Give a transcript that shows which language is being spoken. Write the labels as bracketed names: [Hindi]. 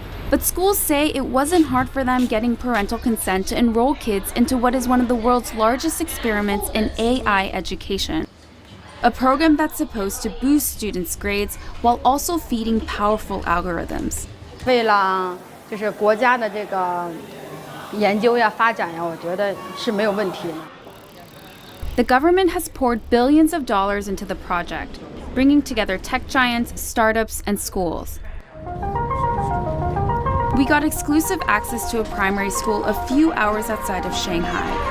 [English] But schools say it wasn't hard for them getting parental consent to enroll kids into what is one of the world's largest experiments in AI education. A program that's supposed to boost students' grades while also feeding powerful algorithms. [Chinese] 为了就是国家的这个研究呀、发展呀，我觉得是没有问题的。 [English] The government has poured billions of dollars into the project, bringing together tech giants, startups, and schools. We got exclusive access to a primary school a few hours outside of Shanghai.